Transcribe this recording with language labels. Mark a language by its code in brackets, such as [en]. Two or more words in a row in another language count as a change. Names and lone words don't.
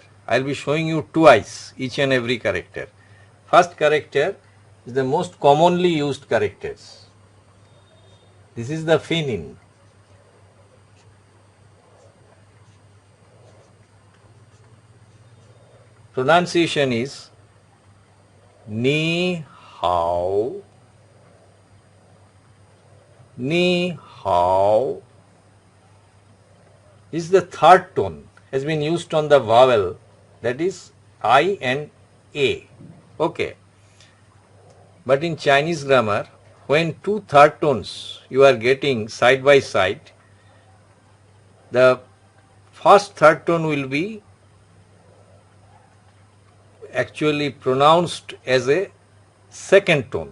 [en] I'll be showing you twice each and every character. First character is the most commonly used characters. This is the pinyin. Pronunciation is [zh] ni hao, ni hao. [en] This is the third tone, has been used on the vowel, that is I and A. Okay. But in Chinese grammar, when two third tones you are getting side by side, the first third tone will be actually pronounced as a second tone.